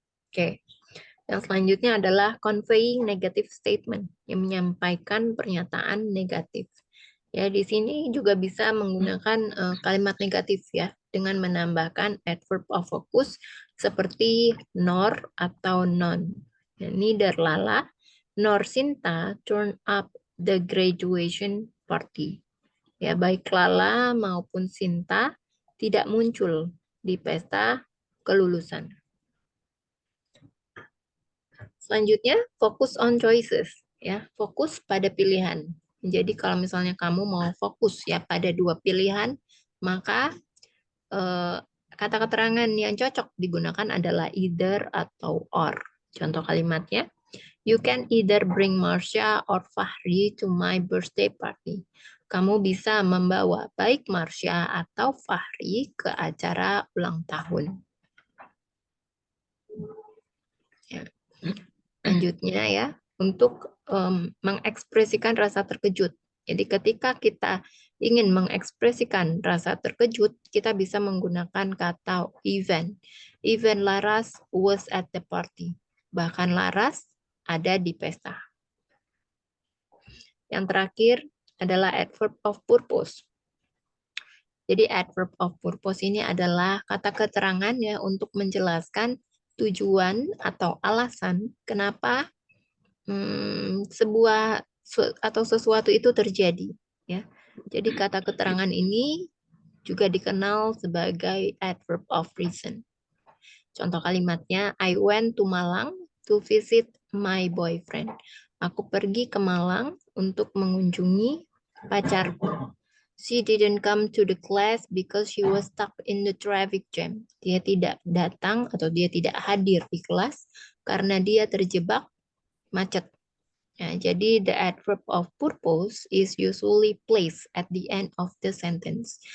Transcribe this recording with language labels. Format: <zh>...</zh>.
<id>Oke. Yang selanjutnya adalah conveying negative statement, yang menyampaikan pernyataan negatif. Ya, di sini juga bisa menggunakan kalimat negatif ya, dengan menambahkan adverb of focus seperti nor atau non.</id> <en>Ya, neither Lala nor Sinta turn up the graduation party.</en> <id>Ya, baik Lala maupun Sinta tidak muncul di pesta kelulusan. Selanjutnya, fokus on choices. Ya, fokus pada pilihan. Jadi kalau misalnya kamu mau fokus ya pada dua pilihan, maka kata keterangan yang cocok digunakan adalah either atau or. Contoh kalimatnya,</id> <en>you can either bring Marsha or Fahri to my birthday party.</en> <id>Kamu bisa membawa baik Marsha atau Fahri ke acara ulang tahun. Ya. Selanjutnya ya, untuk mengekspresikan rasa terkejut. Jadi ketika kita ingin mengekspresikan rasa terkejut, kita bisa menggunakan kata even.</id> <en>Even Laras was at the party.</en> <id>Bahkan Laras ada di pesta. Yang terakhir adalah adverb of purpose. Jadi adverb of purpose ini adalah kata keterangan ya untuk menjelaskan tujuan atau alasan kenapa sebuah atau sesuatu itu terjadi ya. Jadi kata keterangan ini juga dikenal sebagai adverb of reason. Contoh kalimatnya,</id> <en>I went to Malang to visit my boyfriend.</en> <id>Aku pergi ke Malang untuk mengunjungi pacarku.</id> <en>She didn't come to the class because she was stuck in the traffic jam.</en> <id>Dia tidak datang atau dia tidak hadir di kelas karena dia terjebak macet. Ya, jadi</id> <en>the adverb of purpose is usually placed at the end of the sentence.</en>